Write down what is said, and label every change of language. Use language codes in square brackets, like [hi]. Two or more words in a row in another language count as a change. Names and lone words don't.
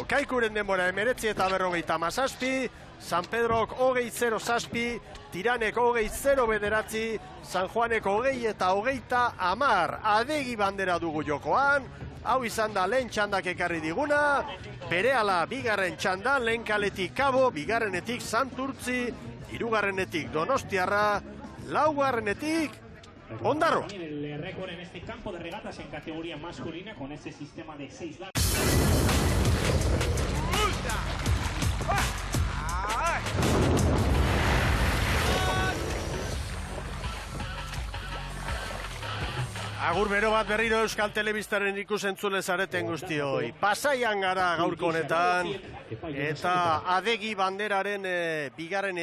[eu] Kaikuren denbora 19 eta 57, San Pedrok 20-0-7, Tiranek 20-0-9, San Juanek 20 eta 30-10. Adegi bandera dugu jokoan, hau izan da lehen txandak ekarri diguna, berehala 2. txandan, lehen kaletik Kabo, 2. Santurtzi, 3. Donostiarra, 4. Ondarroa. [es] El récord en este campo de regatas en categoría masculina con ese sistema de 6 lados. [eu] Agur bero bat berriro Euskal Telebistaren ikusentzule zareten guztioi. Pasaian gara gaurko honetan, eta adegi banderaren 2.